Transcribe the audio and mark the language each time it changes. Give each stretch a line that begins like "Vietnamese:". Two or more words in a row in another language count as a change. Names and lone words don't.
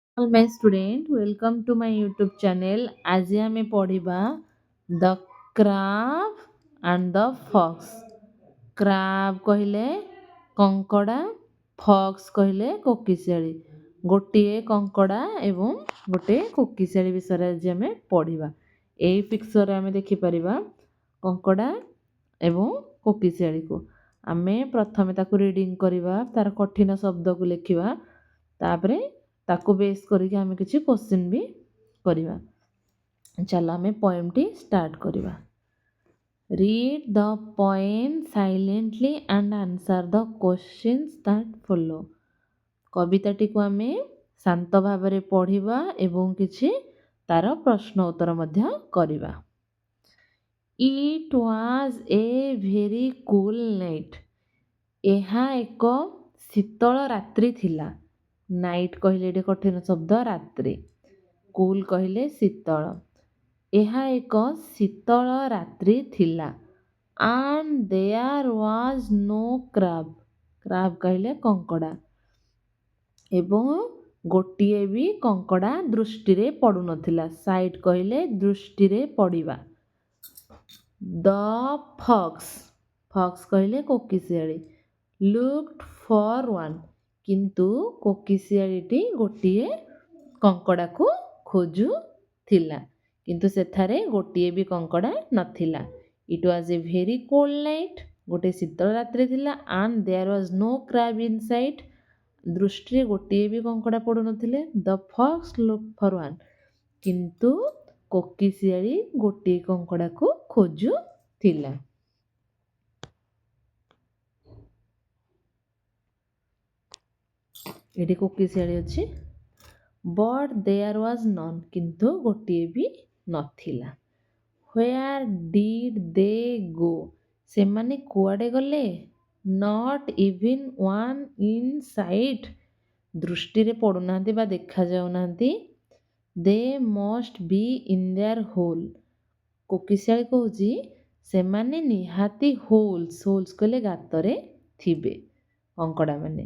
English: All my student, welcome to my YouTube channel.
Odia: ଆଜ ଆମେ ପଢିବା
English: the crab and the fox.
Odia: କ୍ରାବ୍ କହିଲେ କଙ୍କଡ଼ା, ଫକ୍ସ କହିଲେ କୋକିଶିଆଳି। ଗୋଟିଏ କଙ୍କଡ଼ା ଏବଂ ଗୋଟିଏ କୋକିଶିଆଳି ବିଷୟରେ ଆଜି ଆମେ ପଢ଼ିବା। ଏହି ପିକ୍ଚରରେ ଆମେ ଦେଖିପାରିବା କଙ୍କଡ଼ା ଏବଂ କୋକିଶିଆଳିକୁ। ଆମେ ପ୍ରଥମେ ତାକୁ ରିଡ଼ିଂ କରିବା, ତାର କଠିନ ଶବ୍ଦକୁ ଲେଖିବା, ତାପରେ ତାକୁ ବେସ୍ କରିକି ଆମେ କିଛି କ୍ୱେଶ୍ଚିନ୍ ବି କରିବା। ଚାଲ ଆମେ ପଏମ୍ଟି ଷ୍ଟାର୍ଟ କରିବା।
English: Read the poem silently and answer the questions that follow.
Odia: କବିତାଟିକୁ ଆମେ ଶାନ୍ତ ଭାବରେ ପଢ଼ିବା ଏବଂ କିଛି ତାର ପ୍ରଶ୍ନ ଉତ୍ତର ମଧ୍ୟ କରିବା।
English: It was a very cool night.
Odia: ଏହା ଏକ ଶୀତଳ ରାତ୍ରି ଥିଲା। ନାଇଟ୍ କହିଲେ ଏଠି କଠିନ ଶବ୍ଦ ରାତ୍ରି, କୁଲ୍ କହିଲେ ଶୀତଳ। ଏହା ଏକ ଶୀତଳ ରାତ୍ରି ଥିଲା।
English: And there was no crab.
Odia: କ୍ରାବ୍ କହିଲେ କଙ୍କଡ଼ା। ଏବଂ ଗୋଟିଏ ବି କଙ୍କଡ଼ା ଦୃଷ୍ଟିରେ ପଡ଼ୁନଥିଲା। ସାଇଟ୍ କହିଲେ ଦୃଷ୍ଟିରେ ପଡ଼ିବା।
English: The fox.
Odia: ଫକ୍ସ କହିଲେ କୋକିଶିଆଳି।
English: Looked for one.
Odia: କିନ୍ତୁ କୋକିଶିଆଳିଟି ଗୋଟିଏ କଙ୍କଡ଼ାକୁ ଖୋଜୁଥିଲା, କିନ୍ତୁ ସେଠାରେ ଗୋଟିଏ ବି କଙ୍କଡ଼ା ନଥିଲା।
English: It was a very cold night.
Odia: ଗୋଟିଏ ଶୀତଳ ରାତ୍ରି ଥିଲା।
English: And there was no crab in sight.
Odia: ଦୃଷ୍ଟିରେ ଗୋଟିଏ ବି କଙ୍କଡ଼ା ପଡ଼ୁନଥିଲେ।
English: The fox looked for one.
Odia: କିନ୍ତୁ କୋକିଶିଆଳି ଗୋଟିଏ କଙ୍କଡ଼ାକୁ ଖୋଜୁଥିଲା। ଏଠି କୋକିଶିଆଳି ଅଛି।
English: But there was none.
Odia: କିନ୍ତୁ ଗୋଟିଏ ବି ନଥିଲା।
English: Where did they go?
Odia: ସେମାନେ କୁଆଡ଼େ ଗଲେ?
English: Not even one in sight.
Odia: ଦୃଷ୍ଟିରେ ପଡ଼ୁନାହାନ୍ତି ବା ଦେଖାଯାଉନାହାନ୍ତି।
English: They must be in their hole.
Odia: କୋକିଶିଆଳି କହୁଛି ସେମାନେ ନିହାତି ହୋଲ୍ସ କହିଲେ ଗାତରେ ଥିବେ କଙ୍କଡ଼ାମାନେ।